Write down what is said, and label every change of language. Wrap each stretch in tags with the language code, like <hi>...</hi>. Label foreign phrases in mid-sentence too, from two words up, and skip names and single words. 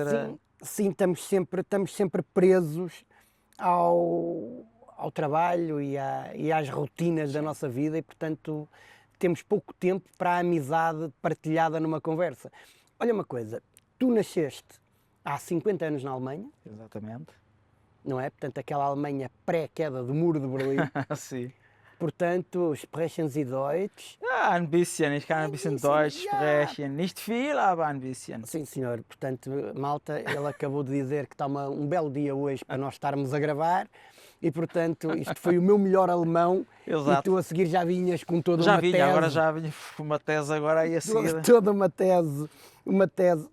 <pt>sim, estamos sempre presos ao trabalho e às rotinas da nossa vida e, portanto, temos pouco tempo para a amizade partilhada numa conversa. Olha uma coisa, tu nasceste há 50 anos na Alemanha, Exatamente. não é? Portanto, aquela Alemanha pré-queda do Muro de Berlim. Sim. Portanto,</pt> <de>sprechen Sie Deutsch? Ah, ein bisschen, ich kann ein bisschen Deutsch sprechen. Nicht viel, aber ein bisschen.</de> <pt>Sim, senhor. Portanto, malta, ele acabou de dizer que está um belo dia hoje para nós estarmos a gravar e, portanto, isto foi o meu melhor alemão. Exato. E tu a seguir já vinhas com toda Já uma vinha, tese. agora já vinha com uma tese agora aí a seguir. Toda uma tese.</pt>